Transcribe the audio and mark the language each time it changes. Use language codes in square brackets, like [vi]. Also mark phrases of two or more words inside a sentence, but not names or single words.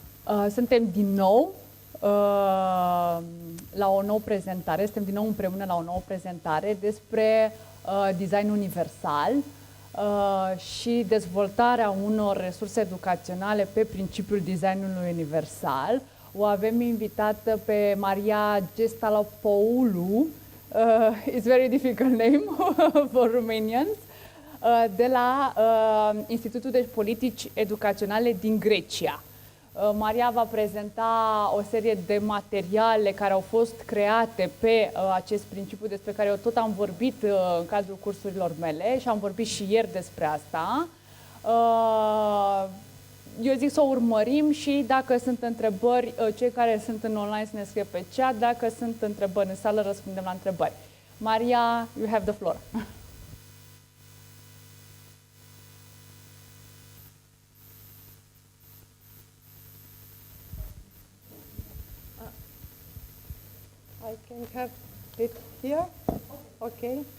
[ro] Suntem din nou la o nouă prezentare, suntem din nou împreună la o nouă prezentare despre design universal și dezvoltarea unor resurse educaționale pe principiul designului universal. O avem invitată pe Maria Gelastopoulou, [en] it's very difficult name for Romanians, [ro] de la Institutul de Politici Educaționale din Grecia. Maria va prezenta o serie de materiale care au fost create pe acest principiu despre care eu tot am vorbit în cadrul cursurilor mele și am vorbit și ieri despre asta. Eu zic să o urmărim și dacă sunt întrebări, cei care sunt în online să ne scrie pe chat, dacă sunt întrebări în sală, răspundem la întrebări. Maria, [en] you have the floor. I can have it here. Okay.